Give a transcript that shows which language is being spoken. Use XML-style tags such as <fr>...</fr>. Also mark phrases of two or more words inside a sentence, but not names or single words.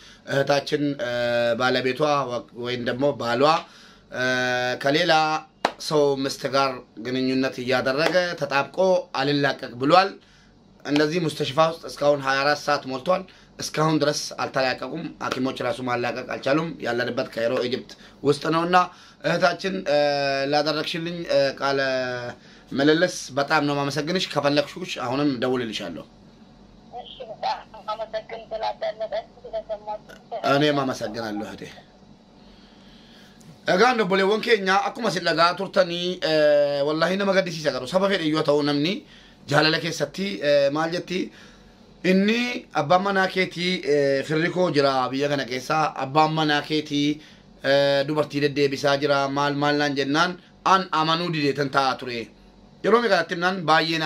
<am>እህታችን ባለቤቷ ወይም ደግሞ ባሏ ከሌላ ሰው ሚስት ጋር ግንኙነት እያደረገ ተጣብቆ አልላቀቅ ብሏል። እንደዚህ ሙስተሽፋ ውስጥ እስካሁን 24 ሰዓት ሞልቷል። እስካሁን ድረስ አልተላቀቁም። ሐኪሞች ራሱ ማላቀቅ አልቻሉም። ያለንበት ካይሮ ኢጅፕት ውስጥ ነውና እህታችን ላደረግሽልኝ ቃለ ምልልስ በጣም ነው ማመሰግንሽ። ከፈለግሽሽ አሁንም ደውልልሻለሁ። እሺ በጣም አመሰግን ስላዳመጠኝ ስለሰማችሁ እኔም አመሰግናለሁ እህቴ።</am> <om>egaan obboleewwan keenya akkuma isin dhagaa turtanii wallahi nama gaddisiisa garuu saba fedhe yoo ta'u namni jaalala keessatti maal jetti inni abbaan manaa keetii firri koo jira biyya kana keessa abbaan manaa keetii dubartii deddeebisaa jira maal naan jennaan an amanuu dideetan taa'aa ture yeroo meeqatti naan baay'een</om>